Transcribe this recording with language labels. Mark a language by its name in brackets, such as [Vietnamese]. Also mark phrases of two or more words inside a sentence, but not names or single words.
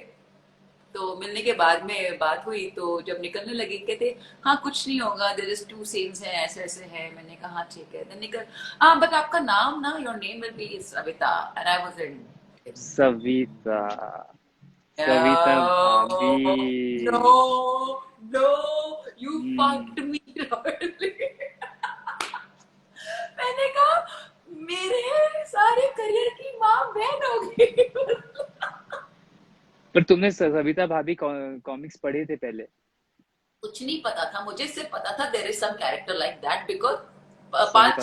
[Hindi] तो मिलने के बाद में बात हुई, तो जब निकलने लगी कहते हाँ कुछ नहीं होगा, [English] there is 2 scenes [Hindi] हैं, ऐसे ऐसे है। मैंने कहा हाँ ठीक है। देन निकल, हाँ बट आपका नाम ना, [English] your name will be Savita. and I was in, [Hindi] सविता, सविता भाभी। [English] no, no, no, you हम्म, fucked me royally. [Hindi] मैंने कहा मेरे सारे करियर की माँ बहन हो गई। पर तुमने सविता भाभी कॉमिक्स पढ़े थे पहले? कुछ नहीं पता था मुझे, सिर्फ पता था [English] there is some character like that, because [Hindi] पांच